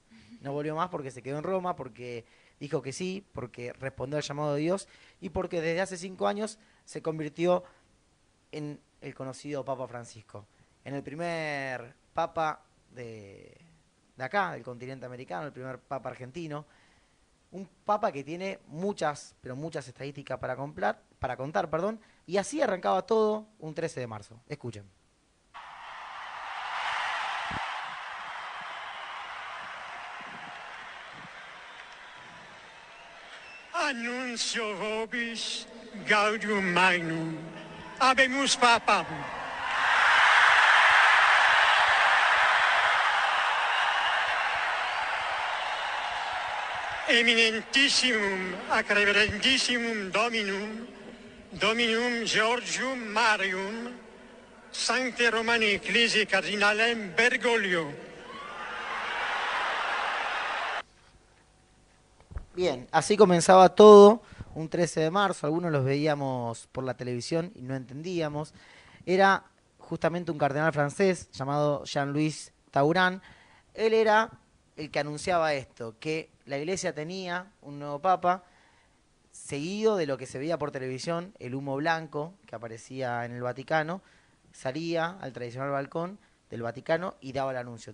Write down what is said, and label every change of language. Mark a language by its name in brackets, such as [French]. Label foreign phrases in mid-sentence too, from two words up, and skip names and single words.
[Spanish] No volvió más porque se quedó en Roma, porque dijo que sí, porque respondió al llamado de Dios, y porque desde hace 5 años se convirtió en el conocido Papa Francisco, en el primer Papa de acá, del continente americano, el primer Papa argentino. Un papa que tiene muchas, pero muchas estadísticas para contar, y así arrancaba todo un 13 de marzo. Escuchen. [Latin] Annuncio vobis gaudium magnum, habemus papam. Eminentissimum ac reverendissimum Dominum Georgium Marium, Sancte Romani Ecclesiae Cardinalem Bergoglio. [Spanish] Bien, así comenzaba todo un 13 de marzo, algunos los veíamos por la televisión y no entendíamos. Era justamente un cardenal francés llamado Jean-Louis Tauran. Él era el que anunciaba esto, que la iglesia tenía un nuevo papa, seguido de lo que se veía por televisión, el humo blanco que aparecía en el Vaticano, salía al tradicional balcón del Vaticano y daba el anuncio.